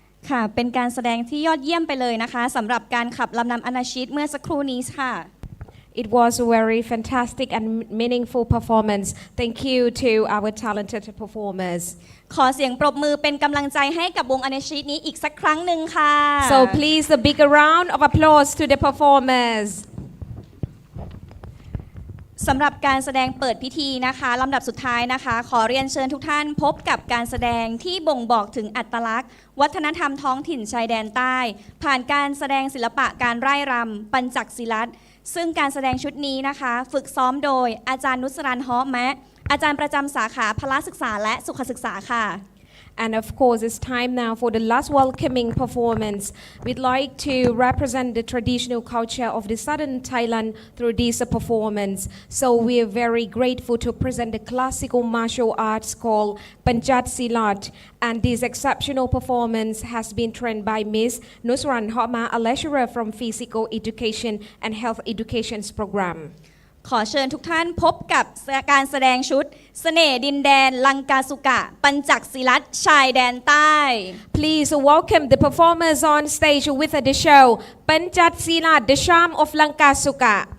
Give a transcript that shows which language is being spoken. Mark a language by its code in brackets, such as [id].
[th] ค่ะเป็นการแสดงที่ยอดเยี่ยมไปเลยนะคะสำหรับการขับลำนำอนาชิตเมื่อสักครู่นี้ค่ะ [en] It was a very fantastic and meaningful performance. Thank you to our talented performers. [th] ขอเสียงปรบมือเป็นกำลังใจให้กับวงอนาชิตนี้อีกสักครั้งหนึ่งค่ะ [en] So please a big round of applause to the performers. [th] สำหรับการแสดงเปิดพิธีนะคะลำดับสุดท้ายนะคะขอเรียนเชิญทุกท่านพบกับการแสดงที่บ่งบอกถึงอัตลักษณ์วัฒนธรรมท้องถิ่นชายแดนใต้ ผ่านการแสดงศิลปะการร่ายรำปัญจักศิลัตน์ซึ่งการแสดงชุดนี้นะคะฝึกซ้อมโดยอาจารย์นุสรันฮอแมะอาจารย์ประจำสาขาพละศึกษาและสุขศึกษาค่ะ [en] And of course, it's time now for the last welcoming performance. We'd like to represent the traditional culture of the southern Thailand through this performance. So we are very grateful to present the classical martial arts called Panchat Silat. And this exceptional performance has been trained by Ms. Nusran Homa, a lecturer from Physical Education and Health Education Program. [th] ขอเชิญทุกท่านพบกับการแสดงชุดเสน่ห์ดินแดนลังกาสุกะปัญจักศิลัตน์ชายแดนใต้ [en] Please welcome the performers on stage with the show Panchat Silat, the charm of Lankasuka.